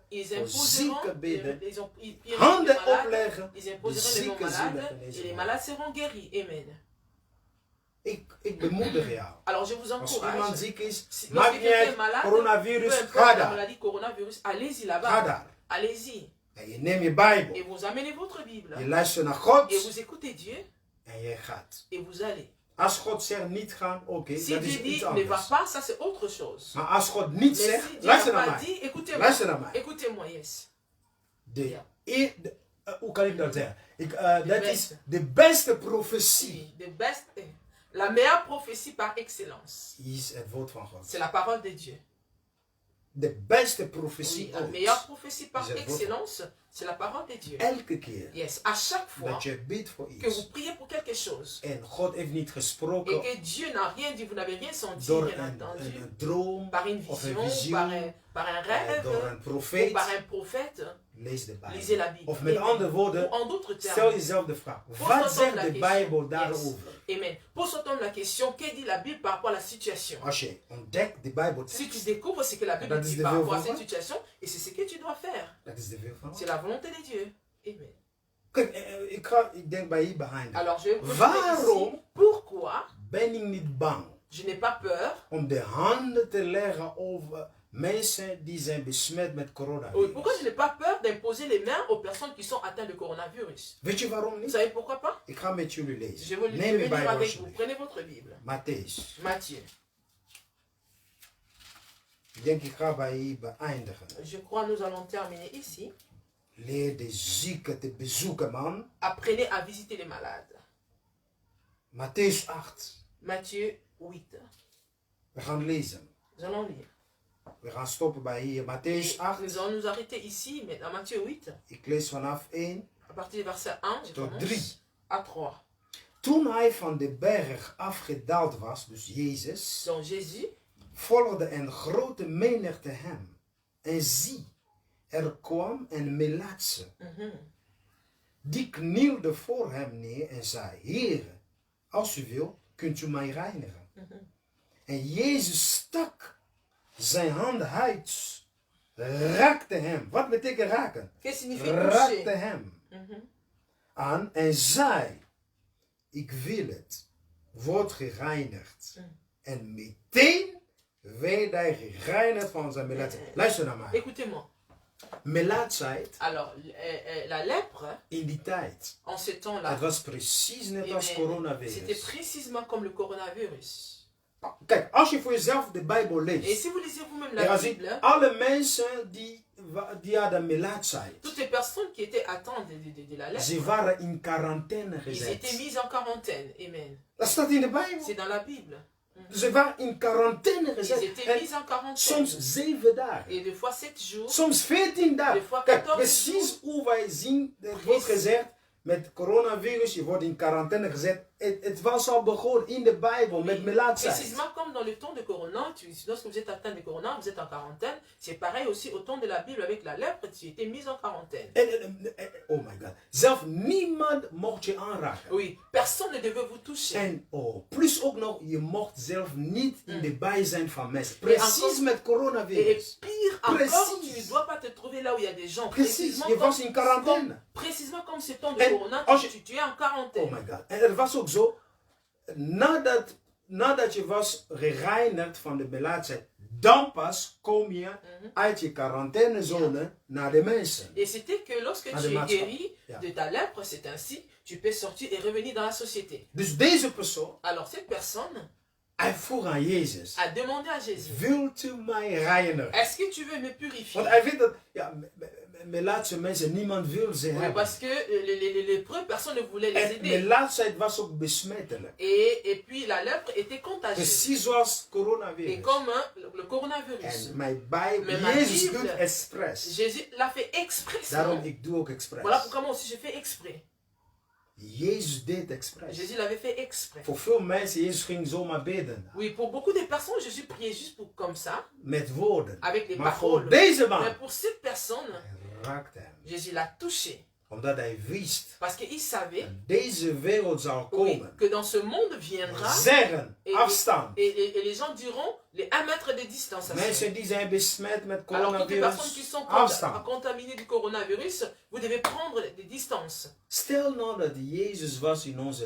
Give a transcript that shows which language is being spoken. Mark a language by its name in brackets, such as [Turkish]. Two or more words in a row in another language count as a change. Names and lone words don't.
[French] Ils [Dutch] voor [French] imposeront, [Dutch] zieken bidden. [French] ils prieront les [Dutch] Handen [French] malades, [Dutch] opleggen. [French] ils [Dutch] De [French] imposeront les [Dutch] zieken [French] non [Dutch] zullen [French] malades [Dutch] genezen [French] et les [Dutch] worden. [French] malades seront guéris. Amen. [Dutch] Ik bemoedig jou. [French] Alors je vous [Dutch] Als iemand [French] encourage. [Dutch] ziek is, [French] Si, [Dutch] maakt [French] lorsque [Dutch] niet [French] quelqu'un est [Dutch] uit, [French] malade, peu [Dutch] coronavirus, [French] importe [Dutch] ga [French] la [Dutch] daar. [French] maladie coronavirus, allez-y [Dutch] Ga [French] là-bas. [Dutch] daar. [French] Allez-y. [Dutch] En je neemt je [French] Et [Dutch] Bijbel. [French] vous amenez votre Bible. [Dutch] Je luistert naar God. [French] Et vous écoutez Dieu. [Dutch] En je gaat. [French] Et vous allez. [Dutch] Als God zegt niet gaan, oké, [French] Si [Dutch] dat [French] Dieu [Dutch] is [French] dit [Dutch] iets [French] ne va [Dutch] anders. [French] pas, ça c'est autre chose. [Dutch] Maar als God niet [French] Mais [Dutch] zegt, [French] si Dieu [Dutch] luister [French] n'a [Dutch] naar [French] pas [Dutch] mij. [French] dit, écoutez-moi. [Dutch] Luister naar mij. [French] Écoutez-moi, yes. [Dutch] Hoe kan ik dat zeggen? Dat beste. is de beste profetie. [English] Si, the best, [French] la meilleure prophétie par excellence, [Dutch] Is het woord van God. [French] c'est la parole de Dieu. [Dutch] De beste profetie [French] Oui, la [Dutch] ooit. [French] meilleure prophétie par [Dutch] Is het woord. [French] excellence, c'est la parole de Dieu. [Dutch] Elke keer [French] Yes, à chaque fois [Dutch] dat je bidt voor [French] que vous [Dutch] iets. [French] priez pour quelque chose [Dutch] En God heeft niet [French] et [Dutch] gesproken [French] que Dieu n'a rien dit, vous n'avez rien senti, [Dutch] door [French] rien [Dutch] een [French] entendu, [Dutch] droom [French] par une [Dutch] of een [French] vision, [Dutch] visioen. [French] par un rêve, [Dutch] Door een [French] ou [Dutch] profeet. [French] par un prophète, [Dutch] Lees de [French] lisez la [Dutch] Bijbel. [French] Bible. [Dutch] Of met [French] Amen. [Dutch] andere woorden, [French] Ou en d'autres [Dutch] stel [French] termes, [Dutch] jezelf de vraag. [French] Pose [Dutch] Wat [French] la [Dutch] zegt de [French] question. [Dutch] Bijbel Yes. daarover? [French] Amen. Pose-toi la question, que dit la Bible par rapport à la situation? [Dutch] Als je ontdekt de Bijbel, [French] Si tu découvres ce que la Bible [Dutch] Dat is [French] dit [Dutch] de [French] par [Dutch] wil [French] rapport à [Dutch] van [French] cette [Dutch] God. [French] situation, et c'est ce que tu dois faire. [Dutch] dat is de wil van God. [French] C'est la volonté de Dieu. Amen. [Dutch] Kijk, ik denk bij hier behind. [French] Alors je vais vous [Dutch] Waarom [French] ici, pourquoi [Dutch] ben ik niet bang [French] je n'ai pas peur [Dutch] om de handen te leggen over mensen die zijn besmet met [French] oui, [Dutch] coronavirus? [French] pourquoi je n'ai pas peur d'imposer les mains aux personnes qui sont atteintes de coronavirus? [Dutch] Weet je waarom [French] Vous [Dutch] niet? [French] savez pourquoi pas? [Dutch] Ik ga met jullie lezen. [French] Je vais [Dutch] Neem je [French] venir [Dutch] Bijbel [French] avec vous. [Dutch] alsjeblieft. [French] Prenez votre Bible. [Dutch] Matthäus. [French] Matthieu. [Dutch] Ik denk ik ga bij hier beëindigen. [French] Je crois que nous allons terminer ici. [Dutch] Leer de zieken te bezoeken, man. [French] Apprenez à visiter les malades. [Dutch] Matthäus 8. [French] Matthieu 8. [Dutch] We gaan lezen. [French] Nous allons lire. [Dutch] We gaan stoppen bij hier. Matthäus [French] Et 8. nous allons nous arrêter ici, mais dans Matthieu 8, [Dutch] Ik lees vanaf 1 [French] à partir du verset 1, je [Dutch] tot [French] commence [Dutch] 3. [French] à 3. [Dutch] Toen hij van de berg afgedaald was, dus Jezus, [French] Donc Jésus, [Dutch] volgde een grote menigte hem. En zie, er kwam een melaatse. Die knielde voor hem neer en zei, Heere, als u wil, kunt u mij reinigen. En Jezus stak zijn hand uit. Raakte hem. Wat betekent raken? [French] Qu'est-ce que signifie [Dutch] Raakte [French] toucher? [Dutch] hem Mhm. aan en zei, ik wil het, word gereinigd. En meteen werd hij gereinigd van zijn melaatsheid. Luister naar mij. [French] Écoutez-moi. [Dutch] Melaatsheid [French] Alors, la lèpre, [Dutch] in die tijd, [French] en ces temps-là, [Dutch] het was precies net als [French] c'était [Dutch] coronavirus. [French] précisément comme le coronavirus. [Dutch] Kijk, als je voor jezelf de Bijbel [French] Et [Dutch] leest, [French] si vous lisez vous-même [Dutch] dan [French] la [Dutch] zie [French] Bible, [Dutch] je alle mensen die hadden melaatsheid. [French] toutes les personnes qui étaient atteintes de la lèpre, [Dutch] Ze waren in quarantaine [French] ils étaient [Dutch] gezet. [French] mis en quarantaine. Amen. [Dutch] Dat staat in de Bijbel. [French] C'est dans la Bible. [Dutch] Ze waren in quarantaine [French] Ils [Dutch] gezet. [French] étaient [Dutch] En [French] mis en quarantaine. [Dutch] soms 7 dagen. [French] Et des fois 7 jours. [Dutch] Soms 14 dagen. [French] Des fois [Dutch] Kijk, [French] 14 [Dutch] precies hoe wij zien, het wordt gezegd, met coronavirus, je wordt in quarantaine gezet. Het was al begonnen in de Bijbel met melaatsheid. [French] Précisément comme dans le temps de corona, lorsque vous êtes atteint de corona, vous êtes en quarantaine. C'est pareil aussi au temps de la Bible avec la lèpre, tu étais mis en quarantaine. [English] Oh my god. [Dutch] Zelf niemand mocht je aanraken. [French] Oui, personne ne devait vous toucher. [Dutch] En plus ook nog, je mocht zelf niet in de bijzijn van mensen. Precies met [French] Et [Dutch] coronavirus. [French] pire encore, [Dutch] Precies. [French] tu ne dois pas te trouver là où il y a des gens. [Dutch] Precies, je was in quarantaine. [French] Précisément comme ce temps de [Dutch] En [French] corona, [Dutch] als je- [French] tu es en quarantaine. [English] Oh my god. [Dutch] En het was ook zo, nadat je was gereinigd van de melaatsheid, dan pas kom je uit je quarantainezone naar de mensen. [French] Et c'était que lorsque Ah, tu [Dutch] de [French] es [Dutch] maatschappij. [French] guéri [Dutch] Ja. [French] de ta lèpre, c'est ainsi, tu peux sortir et revenir dans la société. [Dutch] Dus deze persoon, [French] Alors cette personne [Dutch] hij vroeg aan Jezus, [French] a demandé à Jésus, [Dutch] wilt u mij reinigen? [French] est-ce que tu veux me purifier? [Dutch] Want hij vindt dat, ja, melaatse mensen, niemand wil ze [French] Oui, [Dutch] hebben. [French] parce que les lépreux, personne ne voulait les [Dutch] En [French] aider. [Dutch] melaatsheid was ook besmettelijk. [French] Et puis la lèpre était contagieuse. [Dutch] Precies zoals [French] Et [Dutch] coronavirus. [French] comme le coronavirus. [Dutch] En mijn Bijbel, [French] Mais ma [Dutch] Jezus [French] Bible, [Dutch] doet expres. [French] Jésus l'a fait exprès. [Dutch] Daarom ik doe ook expres. [French] Voilà pourquoi moi aussi je fais exprès. [Dutch] Jezus deed expres. [French] Jésus l'avait fait exprès. [Dutch] Voor veel mensen, Jezus ging zomaar bidden. [French] Oui, pour beaucoup de personnes, Jésus priait juste pour, comme ça, [Dutch] Met woorden. [French] avec les [Dutch] Maar voor [French] paroles. [Dutch] deze [French] Mais [Dutch] man [French] pour cette personne, [Dutch] raakte hem. [French] Jésus l'a touché. [Dutch] Omdat hij wist [French] Parce qu'il savait, [Dutch] dat deze wereld zou [French] oui, [Dutch] komen. [French] que dans ce monde viendra, [Dutch] Zeggen, [French] et, [Dutch] afstand. [French] et les gens diront les 1 mètre de distanciation. [Dutch] Mensen die zijn besmet met [French] Alors toutes les personnes qui [Dutch] coronavirus, [French] sont [Dutch] afstand. [French] contaminées du coronavirus, vous devez prendre des distances. [Dutch] Stel nou dat Jezus was in onze